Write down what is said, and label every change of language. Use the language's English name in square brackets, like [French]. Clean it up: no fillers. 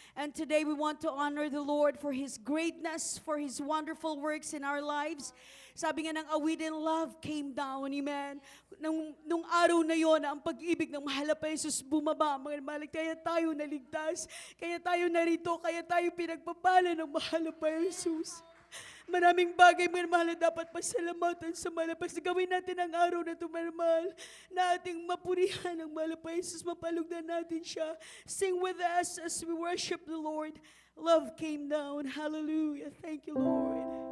[English] And today we want to honor the Lord for His greatness, for His wonderful works in our lives. [Filipino] Sabi nga ng awitin, [English] love came down. [Filipino] Amen. Nung araw na yon, ang pag-ibig ng mahal pa Jesus bumaba. Mga mahal, kaya tayo naligtas. Kaya tayo narito. Kaya tayo pinagpapala ng mahal pa Jesus. Maraming bagay, mga mahal, na dapat pasalamatan sa malapas. Gawin natin ang araw na ito, mga mahal, na ating mapurihan ng mahal pa Jesus. Mapalugdan natin siya. [English] Sing with us as we worship the Lord. Love came down. Hallelujah. Thank you, Lord.